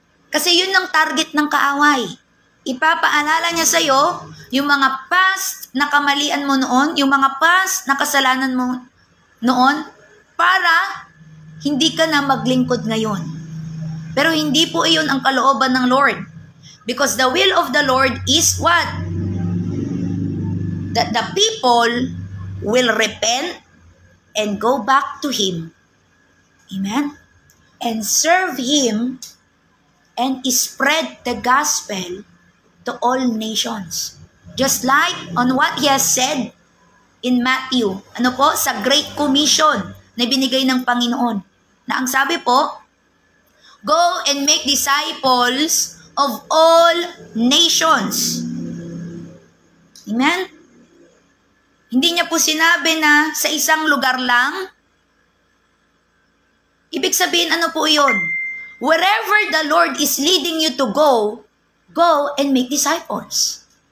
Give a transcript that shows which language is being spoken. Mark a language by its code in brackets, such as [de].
[tl] Kasi yun ang target ng kaaway. Ipapaalala niya sa'yo yung mga past na kamalian mo noon, yung mga past na kasalanan mo noon, para hindi ka na maglingkod ngayon. Pero hindi po iyon ang kalooban ng Lord. [en] Because the will of the Lord is what? That the people will repent and go back to Him. Amen? And serve Him and spread the gospel to all nations. Just like on what He has said in Matthew, [tl] ano po, sa Great Commission na binigay ng Panginoon. Na ang sabi po, [en] go and make disciples of all nations. Amen? [tl] Hindi niya po sinabi na sa isang lugar lang. Ibig sabihin, ano po yun? [en] Wherever the Lord is leading you to go, go and make disciples.